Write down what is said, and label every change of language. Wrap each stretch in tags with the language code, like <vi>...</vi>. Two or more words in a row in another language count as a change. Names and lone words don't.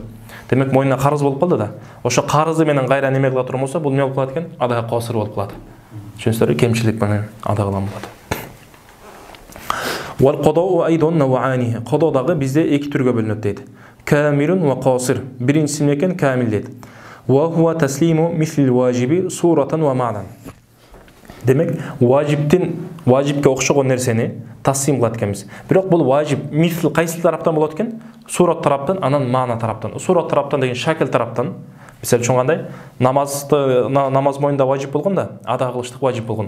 <ky>Демек мойнуна карыз болуп калды да. Ошо карызы менен кайра неме кыла турган болсо, бул эмне болуп калат экен? Ада косыр болуп калат. Түшүнүңүздөрбү? Кемчилик менен ада кылган болот.</ky> <ar>والقضاء أيضا نوعان.</ar> <ky>Кодоо дагы бизде эки түргө бөлүнөт дейт.</ky> <ar>كامل وقاصر.</ar> <ky>Биринчиси эмне экен? Камил дейт.</ky> <ar>وهو تسليم مثل الواجب صورة ومعنى.</ar> <ky>Демек, важипке окшогон нерсени таслим кылат экенбиз. Бирок бул важип мисл кайсы тараптан болот экен? Сурат тараптан, анан маана тараптан. Сурат тараптан деген шакил тараптан. Мисалы үчүн кандай? Намаз моюнда важип болгон да, ада кылыштык важип болгон.</ky>